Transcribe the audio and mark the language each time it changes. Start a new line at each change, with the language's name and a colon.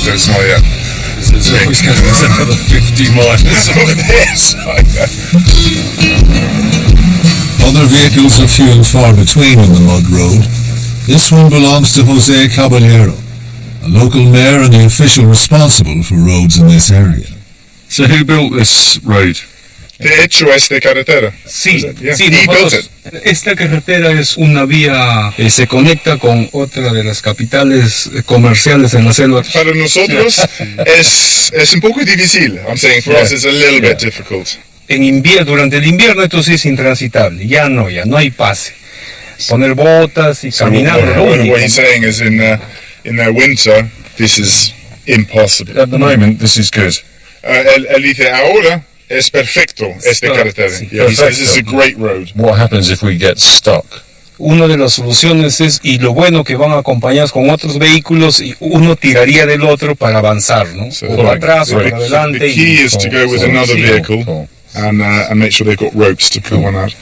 English: It's another 50 miles on this. Other vehicles are few and far between on the mud road. This one belongs to Jose Caballero, a local mayor and the official responsible for roads in this area. So who built this road?
Spanish: De hecho, es de carretera. Sí,
English: Yeah.
Spanish: sí,
English: He built
Spanish: nosotros,
English: it.
Spanish: esta carretera es una vía que se conecta con otra de las capitales comerciales en la selva. Para nosotros es un poco difícil. I'm saying for us it's a little bit difficult. Durante el invierno esto sí es intransitable, ya no hay pase. Poner botas y caminar.
English: What he's saying is in their winter this is impossible. At the moment, this is good.
Spanish: Él dice ahora es perfecto este carretera. Sí,
English: Yeah, he says this is a great road. What happens if we get stuck?
Spanish: Una de las soluciones es, y lo bueno que van acompañados con otros vehículos, y uno tiraría del otro para avanzar, ¿no?
English: So
Spanish: O para atrás o para adelante.
English: the key is to go with another vehicle and make sure they've got ropes to pull one out.